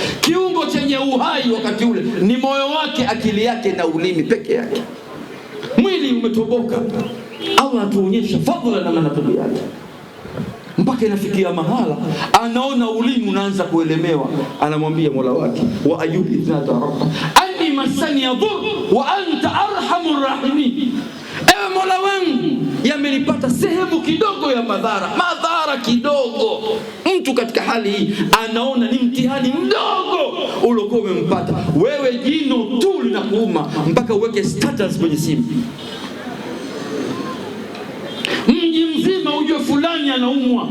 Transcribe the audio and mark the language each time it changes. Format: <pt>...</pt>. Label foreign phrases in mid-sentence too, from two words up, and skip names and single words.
<sw>Kiungo chenye uhai wakati ule ni moyo wake, akili yake na ulimi peke yake. Mwili umetoboka. Allah atuonyesha fadhila na manaqib yake, mpaka inafikia mahala anaona ulimi unaanza kuelemewa. Anamwambia Mola wake,</sw> <ar>وأيوب إذ نادى ربه أني مسني الضر وأنت أرحم الراحمين,</ar> <sw>ewe Mola wangu, yamenipata sehemu kidogo ya madhara kidogo. Mtu katika hali hii anaona ni mtihani mdogo uliokuwa umempata wewe. Jino tu linakuuma mpaka uweke status kwenye simu, mji mzima ujue fulani anaumwa.</sw>